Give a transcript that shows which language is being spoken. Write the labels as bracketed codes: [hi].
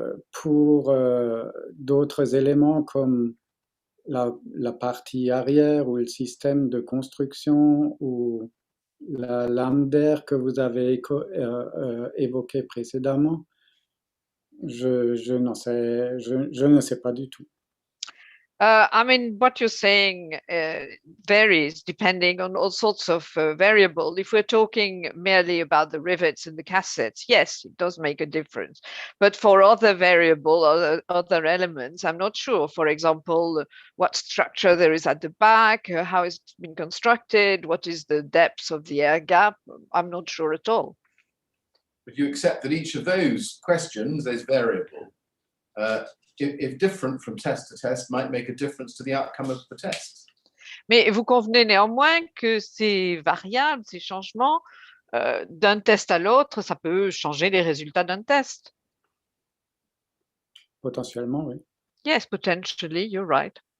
[fr] Pour d'autres éléments comme la partie arrière ou le système de construction ou la lame d'air que vous avez évoqué précédemment, je ne sais pas du tout. [en] I mean, what you're saying varies depending on all sorts of variables. If we're talking merely about the rivets and the cassettes, yes, it does make a difference. But for other variable, other elements, I'm not sure. For example, what structure there is at the back, how it's been constructed, what is the depth of the air gap, I'm not sure at all. But you accept that each of those questions, those variables, if different from test to test, might make a difference to the outcome of the test. [fr] Mais vous convenez néanmoins que ces variables, ces changements d'un test à l'autre, ça peut changer les résultats d'un test. Potentiellement, oui. [en] Yes, potentially, you're right.